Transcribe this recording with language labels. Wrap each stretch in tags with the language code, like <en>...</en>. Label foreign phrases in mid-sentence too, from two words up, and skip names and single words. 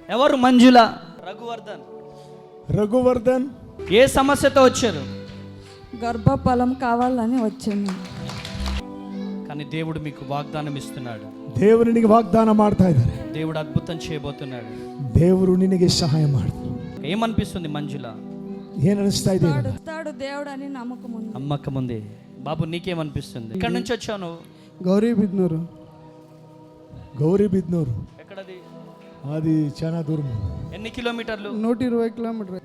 <te>ఎవరు? మంజుల. రఘువర్ధన్. ఏ సమస్యతో వచ్చారు? గర్భఫలం కావాలని వచ్చాను. కానీ దేవుడు మీకు వాగ్దానం ఇస్తున్నాడు.</te> <kn>ದೇವರು ನಿನಗೆ ವಾಗ್ದಾನ ಮಾಡ್ತಾ ಇದ್ದಾರೆ.</kn> <te>దేవుడు అద్భుతం చేయబోతున్నాడు.</te> <kn>ದೇವರು ನಿನಗೆ ಸಹಾಯ ಮಾಡ್ತಾನೆ.</kn> <te>ఏమనిపిస్తుంది మంజుల? ఏం అనిపిస్తా ಇದೆ? ఇస్తాడు దేవుడు అని నమ్మకం ఉంది. నమ్మకం ఉంది. బాబు నీకేమనిపిస్తుంది? ఎక్కడి నుంచి వచ్చావు నువ్వు? గౌరీబిద్నూరు. ఎక్కడది? అది చాలా దూరం. ఎన్ని కిలోమీటర్లు? 120 కిలోమీటర్.</te>